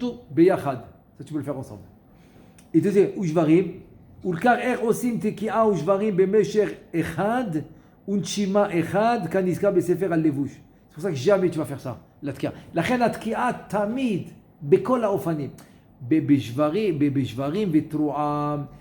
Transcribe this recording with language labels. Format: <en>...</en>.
<fr>ביחד. Ça tu peux le faire ensemble. Et deuxième,</fr> <he>ושברים, ולקר איך עושים תקיעה ושברים במשך אחד ונשימה אחד כנזכר בספר הלבוש.</he> <fr>C'est pour ça que jamais tu vas faire ça, la תקיעה.</fr> <he>לכן התקיעה תמיד, בכל האופנים, בשברים ותרועה,</he>